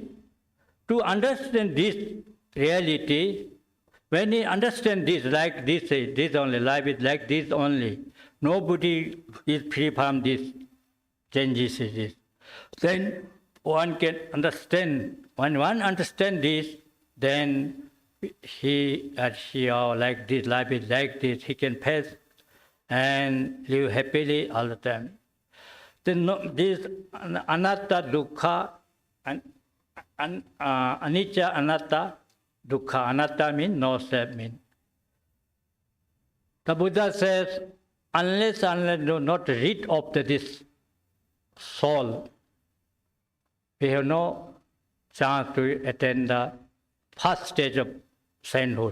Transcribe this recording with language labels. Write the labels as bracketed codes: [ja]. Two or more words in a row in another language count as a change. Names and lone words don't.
[en] To understand this reality, when you understand this like this only, life is like this only, nobody is free from this changes. Then one can understand. When one understands this, then he or she or like this, life is like this, he can face and live happily all the time. [pi] this anatta dukkha, anicca anatta dukkha. [en] Anatta means no self mean. The Buddha says, unless do not rid of this soul, we have no chance to attain the first stage of sainthood.